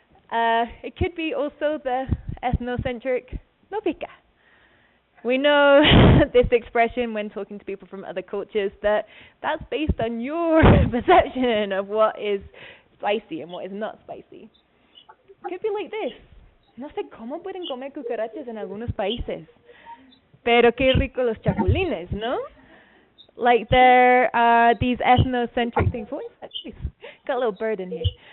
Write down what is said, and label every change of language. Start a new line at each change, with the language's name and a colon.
English: It could be also the ethnocentric
Spanish: no pica.
English: We know this expression when talking to people from other cultures, that that's based on your perception of what is spicy and what is not spicy. It could be like this.
Spanish: No sé cómo pueden comer cucarachas en algunos países, pero qué rico los chapulines, no?
English: Like there are these ethnocentric things. What is that? Jeez, got a little bird in here.